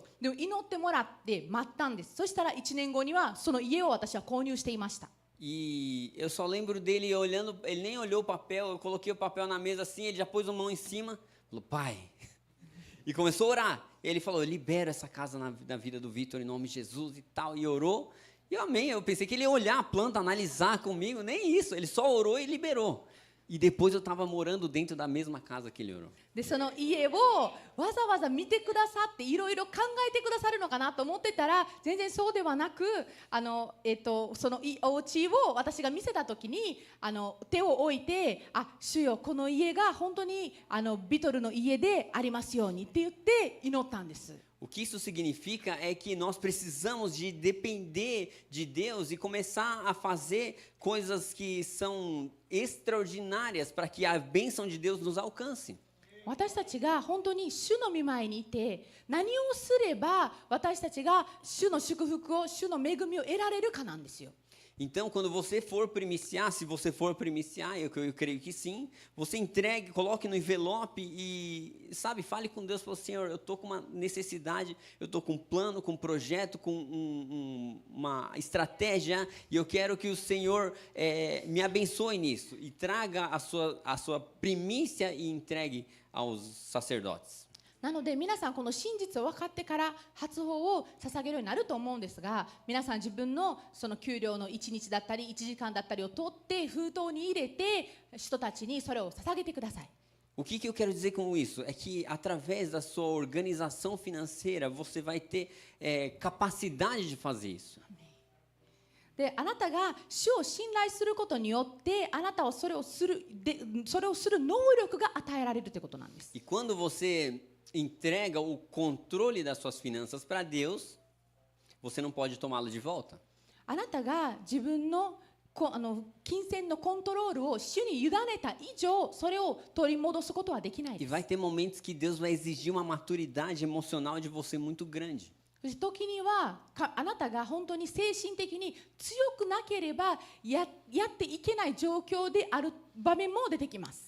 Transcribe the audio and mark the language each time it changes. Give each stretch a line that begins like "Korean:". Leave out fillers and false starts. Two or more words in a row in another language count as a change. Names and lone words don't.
Japanese: でも祈ってもらって待ったんです。そしたら1年後にはその家を私は購入していました。
Portuguese: E eu só lembro dele olhando, ele nem olhou o papel, eu coloquei o papel na mesa assim, ele já pôs a mão em cima, falou, pai, e começou a orar. Ele falou, eu libero essa casa na vida do Vitor em nome de Jesus e tal, e orou, e eu amei, eu pensei que ele ia olhar a planta, analisar comigo, nem isso, ele só orou e liberou. E depois eu estava morando dentro da mesma casa que ele orou.
Japanese: でその家をわざわざ見てくださっていろいろ考えてくださるのかなと思ってたら、全然そうではなく、そのお家を私が見せた時に手を置いて、主よこの家が本当にビトルの家でありますようにって言って祈ったんです。
Portuguese: O que isso significa é que nós precisamos de depender de Deus e começar a fazer coisas que são extraordinárias para que a bênção de Deus nos alcance.
Japanese: 私たちが本当に主の御前にいて、何をすれば私たちが主の祝福を、主の恵みを得られるかなんですよ。
Portuguese: Então, quando você for primiciar, se você for primiciar, eu creio que sim, você entregue, coloque no envelope e, sabe, fale com Deus, fale, Senhor, eu estou com uma necessidade, eu estou com um plano, com um projeto, com uma estratégia, e eu quero que o Senhor me abençoe nisso. E traga a sua primícia e entregue aos sacerdotes.
Japanese: なので皆さんこの真実を分かってから初報を捧げるようになると思うんですが、皆さん自分のその給料の1日だったり1時間だったりを取って封筒に入れて人たちにそれを捧げてください。
Portuguese: O que eu quero dizer com isso? É que através da sua organização financeira você vai ter capacidade de fazer isso.
Japanese: であなたが主を信頼することによってあなたはそれをする能力が与えられるということなんです。
Portuguese: E quando você entrega o controle das suas finanças para Deus, você não pode tomá-lo de volta.
Japanese: あなたが自分の金銭のコントロールを主に委ねた以上、それを取り戻すことはできない
Portuguese: E
Japanese: です。
Portuguese: vai ter momentos que Deus vai exigir uma maturidade emocional de você muito grande.
Japanese: 時にはあなたが本当に精神的に強くなければやっていけない状況である場面も出てきます。